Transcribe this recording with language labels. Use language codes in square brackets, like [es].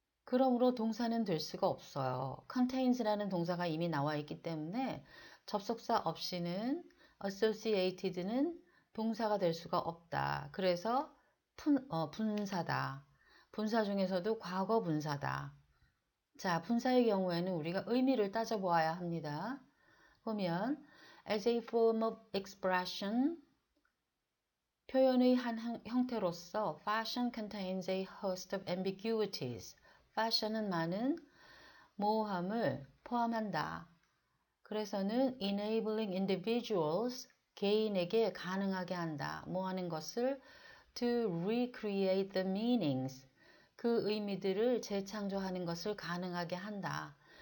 [ko] 그러므로 동사는 될 수가 없어요. contains라는 동사가 이미 나와 있기 때문에 접속사 없이는 associated는 동사가 될 수가 없다. 그래서 분사다. 분사 중에서도 과거 분사다. 자, 분사의 경우에는 우리가 의미를 따져보아야 합니다. 보면 [en] as a form of expression [ko] 표현의 한 형태로서 [en] fashion contains a host of ambiguities. [ko] fashion은 많은 모호함을 포함한다. 그래서는 [en] enabling individuals [ko] 개인에게 가능하게 한다. 뭐 하는 것을 [en] to recreate the meanings [ko] 그 의미들을 재창조하는 것을 가능하게 한다.